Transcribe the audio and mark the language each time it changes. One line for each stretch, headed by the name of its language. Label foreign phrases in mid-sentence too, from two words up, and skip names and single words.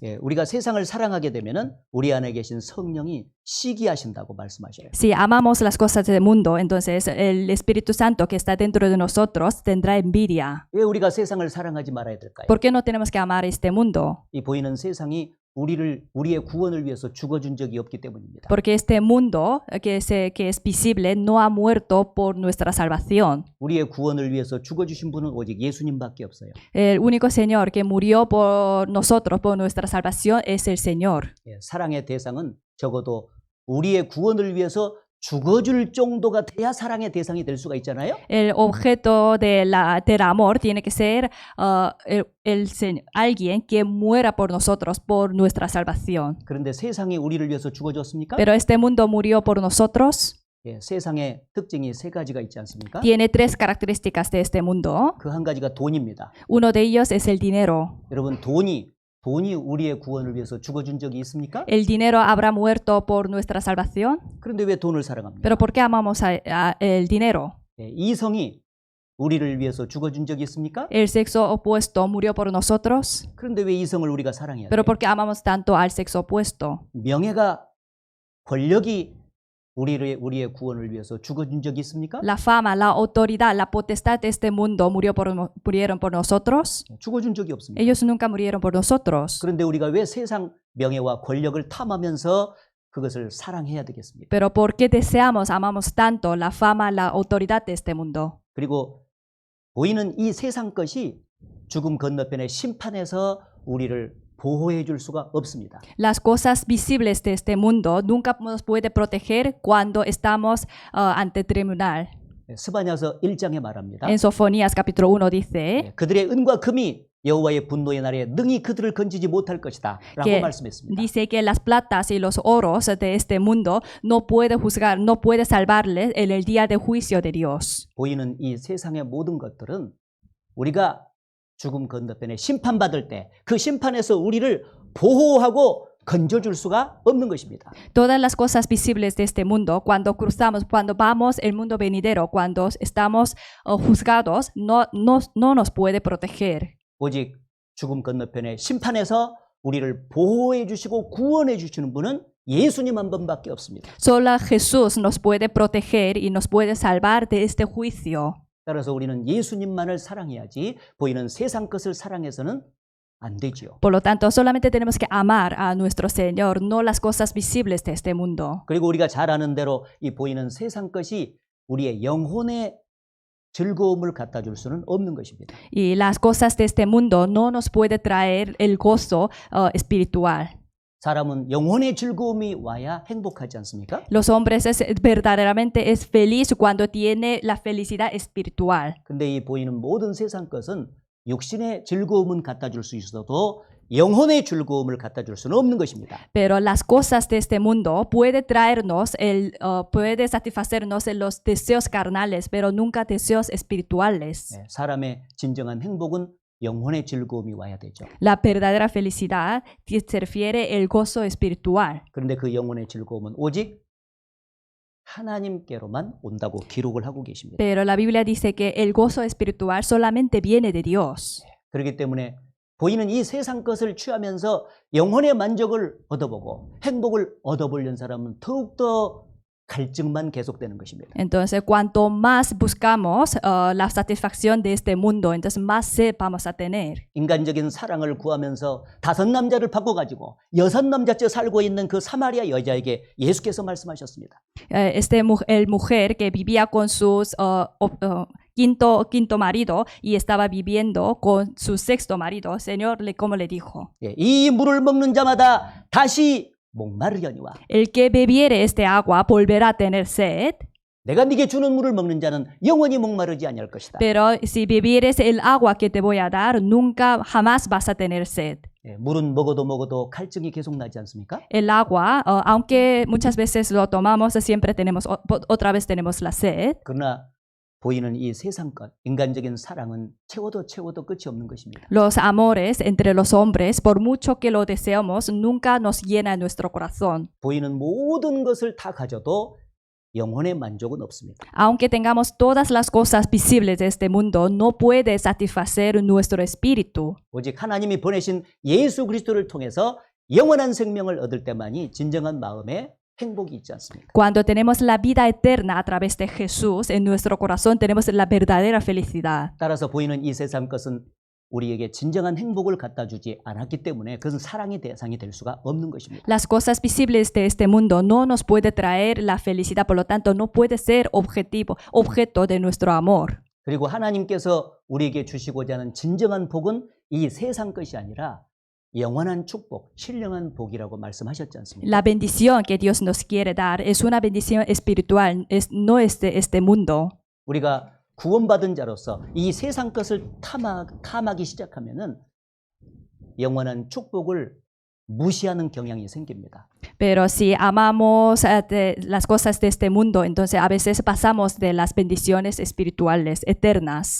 Korean: 예, 우리가 세상을 사랑하게 되면은 우리 안에 계신 성령이 시기하신다고 말씀하셔요.
Spanish: Si amamos las cosas del mundo, entonces el Espíritu Santo que está dentro de nosotros tendrá envidia.
Korean: 왜 우리가 세상을 사랑하지 말아야 될까요?
Spanish: ¿Por qué no tenemos que amar este mundo?
Korean: 이 보이는 세상이 우리의 구원을 위해서 죽어준 적이 없기 때문입니다.
Spanish: Porque este mundo que es visible no ha muerto por nuestra salvación.
Korean: 우리의 구원을 위해서 죽어주신 분은 오직 예수님밖에 없어요.
Spanish: El único Señor que murió por nosotros, por nuestra salvación, es el Señor.
Korean: 예, 사랑의 대상은 적어도 우리의 구원을 위해서 죽어줄 정도가 돼야 사랑의 대상이 될 수가 있잖아요.
Spanish: El objeto del amor tiene que ser alguien que muera por nosotros, por nuestra salvación.
Korean: 그런데 세상이 우리를 위해서 죽어줬습니까?
Spanish: Pero este mundo murió por nosotros.
Korean: 예, 세상의 특징이 세 가지가 있지 않습니까?
Spanish: Tiene tres características de este mundo.
Korean: 그 한 가지가 돈입니다.
Spanish: Uno de ellos es el dinero.
Korean: 여러분 돈이 우리의 구원을 위해서 죽어준 적이 있습니까?
Spanish: ¿El dinero habrá muerto por nuestra salvación?
Korean: 그런데 왜 돈을 사랑합니까?
Spanish: ¿Pero por qué amamos el dinero?
Korean: 예, 이성이 우리를 위해서 죽어준 적이 있습니까?
Spanish: ¿El sexo opuesto murió por nosotros?
Korean: 그런데 왜 이성을 우리가 사랑해야
Spanish: ¿Pero
Korean: 돼요?
Spanish: por qué amamos tanto al sexo opuesto?
Korean: 명예가 권력이 우리의 구원을 위해서 죽어준 적이 있습니까?
Spanish: La fama, la autoridad, la potestad de este mundo murieron por nosotros.
Korean: 죽어준 적이 없습니다.
Spanish: Ellos nunca murieron por nosotros.
Korean: 그런데 우리가 왜 세상 명예와 권력을 탐하면서 그것을 사랑해야 되겠습니까?
Spanish: Pero ¿por qué amamos tanto la fama, la autoridad de este mundo?
Korean: 그리고 보이는 이 세상 것이 죽음 건너편의 심판에서 우리를 보호해 줄 수가 없습니다.
Spanish: Las cosas visibles de este mundo nunca nos puede proteger cuando estamos ante tribunal.
Korean: 스바냐서 1장에 말합니다.
Spanish: En Sofonías capítulo 1 dice
Korean: 그들의 은과 금이 여호와의 분노의 날에 능히 그들을 건지지 못할 것이다 라고
Spanish: que
Korean: 말씀했습니다.
Spanish: dice que las platas y los oros de este mundo no puede juzgar, no puede salvarles en el día de juicio de Dios.
Korean: 보이는 이 세상의 모든 것들은 우리가 죽음 건너편에 심판받을 때 그 심판에서 우리를 보호하고 건져줄 수가 없는 것입니다.
Spanish: Todas las cosas visibles de este mundo, cuando cruzamos, cuando vamos el mundo venidero, cuando estamos juzgados, no nos puede proteger.
Korean: 오직 죽음 건너편의 심판에서 우리를 보호해 주시고 구원해 주시는 분은 예수님 한 분밖에 없습니다.
Spanish: Solo Jesús nos puede proteger y nos puede salvar de este juicio.
Korean: 따라서 우리는 예수님만을 사랑해야지 보이는 세상 것을 사랑해서는 안 되지요.
Spanish: Por lo tanto, solamente tenemos que amar a nuestro Señor, no las cosas visibles de este mundo.
Korean: 그리고 우리가 잘 아는 대로 이 보이는 세상 것이 우리의 영혼의 즐거움을 갖다 줄 수는 없는 것입니다.
Spanish: Y las cosas de este mundo no nos puede traer el gozo espiritual.
Korean: 사람은 영혼의 즐거움이 와야 행복하지 않습니까?
Spanish: Los hombres verdaderamente es feliz cuando tiene la felicidad espiritual.
Korean: 근데 이 보이는 모든 세상 것은 육신의 즐거움은 갖다 줄 수 있어도 영혼의 즐거움을 갖다 줄 수는 없는 것입니다.
Spanish: Pero las cosas de este mundo puede satisfacernos en los deseos carnales, pero nunca deseos espirituales.
Korean: 네, 사람의 진정한 행복은 영혼의 즐거움이 와야 되죠.
Spanish: La verdadera felicidad se refiere al gozo espiritual.
Korean: 그런데 그 영혼의 즐거움은 오직 하나님께로만 온다고 기록을 하고 계십니다.
Spanish: Pero la Biblia dice que el gozo espiritual solamente viene de Dios.
Korean: 그렇기 때문에 보이는 이 세상 것을 취하면서 영혼의 만족을 얻어보고 행복을 얻어보려는 사람은 더욱더 갈증만 계속되는 것입니다.
Spanish: Entonces, cuanto más buscamos la satisfacción de este mundo, entonces más sed vamos a tener.
Korean: 인간적인 사랑을 구하면서 5남자를 바꿔가지고 6남자째 살고 있는 그 사마리아 여자에게 예수께서 말씀하셨습니다.
Spanish: El mujer que vivía con sus quinto marido y estaba viviendo con su sexto marido, el Señor, ¿cómo le dijo?
Korean: 예, 이 물을 먹는 자마다 다시 목마르려니와
Spanish: El que bebiere este agua volverá a tener sed,
Korean: 내가 네게 주는 물을 먹는 자는 영원히 목마르지 아니할 것이다.
Spanish: pero si bebieres el agua que te voy a dar, nunca jamás vas a tener sed.
Korean: 예, 물은 먹어도 갈증이 계속 나지 않습니까?
Spanish: El agua, aunque muchas veces lo tomamos, siempre tenemos, otra vez tenemos la sed.
Korean: 그러나 보이는 이 세상 것, 인간적인 사랑은 채워도 끝이 없는 것입니다.
Spanish: Los amores entre los hombres, por mucho que lo deseamos, nunca nos llena nuestro corazón.
Korean: 보이는 모든 것을 다 가져도 영혼의 만족은 없습니다.
Spanish: Aunque tengamos todas las cosas visibles de este mundo, no puede satisfacer nuestro espíritu.
Korean: 오직 하나님이 보내신 예수 그리스도를 통해서 영원한 생명을 얻을 때만이 진정한 마음에 행복이 있지 않습니까?
Spanish: Cuando tenemos la vida eterna a través de Jesús, en nuestro corazón tenemos la verdadera felicidad.
Korean: 따라서 보이는 이 세상 것은 우리에게 진정한 행복을 갖다 주지 않았기 때문에 그것은 사랑의 대상이 될 수가 없는 것입니다.
Spanish: Las cosas visibles de este mundo no nos puede traer la felicidad, por lo tanto no puede ser objeto de nuestro amor.
Korean: 그리고 하나님께서 우리에게 주시고자 하는 진정한 복은 이 세상 것이 아니라 영원한 축복, 신령한 복이라고 말씀하셨지 않습니까?
Spanish: La bendición que Dios nos quiere dar es una bendición espiritual, no es de este mundo.
Korean: 우리가 구원받은 자로서 이 세상 것을 탐하기 시작하면은 영원한 축복을 무시하는 경향이 생깁니다.
Spanish: Pero si amamos las cosas de este mundo, entonces a veces pasamos de las bendiciones espirituales eternas.